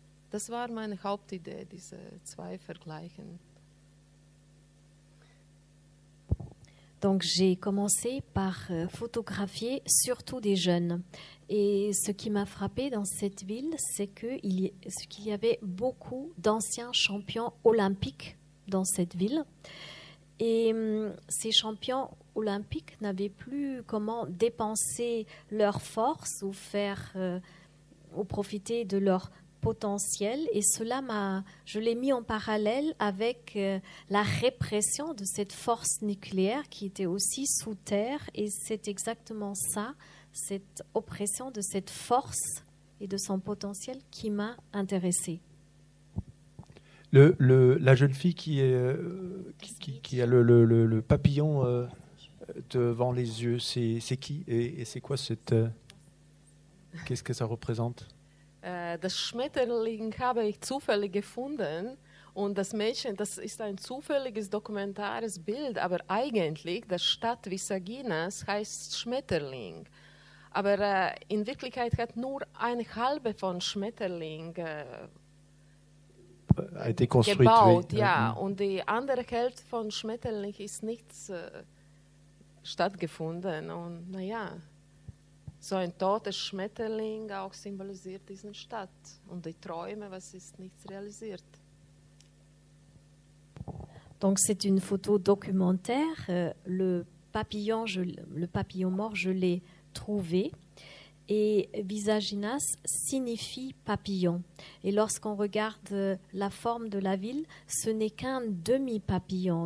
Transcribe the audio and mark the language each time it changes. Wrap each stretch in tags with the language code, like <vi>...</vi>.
<de>Das war meine Hauptidee, diese zwei Vergleichen.</de> <fr>Donc j'ai commencé par photographier surtout des jeunes. Et ce qui m'a frappé dans cette ville, c'est qu'il y avait beaucoup d'anciens champions olympiques dans cette ville. Et ces champions olympiques n'avaient plus comment dépenser leur force ou ou profiter de leur potentiel. Et je l'ai mis en parallèle avec la répression de cette force nucléaire qui était aussi sous terre. Et c'est exactement ça, cette oppression de cette force et de son potentiel qui m'a intéressée. La jeune fille qui a le papillon devant les yeux, c'est qui et c'est quoi qu'est-ce que ça représente?</fr> <de>Das Schmetterling habe ich zufällig gefunden und das Mädchen, das ist ein zufälliges dokumentares Bild, aber eigentlich die Stadt Visaginas heißt Schmetterling. Aber in Wirklichkeit hat nur eine halbe von Schmetterling gebaut, ja. Und die andere Hälfte von Schmetterling ist nichts stattgefunden. Und naja, so ein totes Schmetterling auch symbolisiert diese Stadt. Und die Träume, was ist nichts realisiert.</de> <fr>Donc c'est une photo documentaire. Le papillon mort, je l'ai trouvé. Et Visaginas signifie papillon. Et lorsqu'on regarde la forme de la ville, ce n'est qu'un demi-papillon.</fr>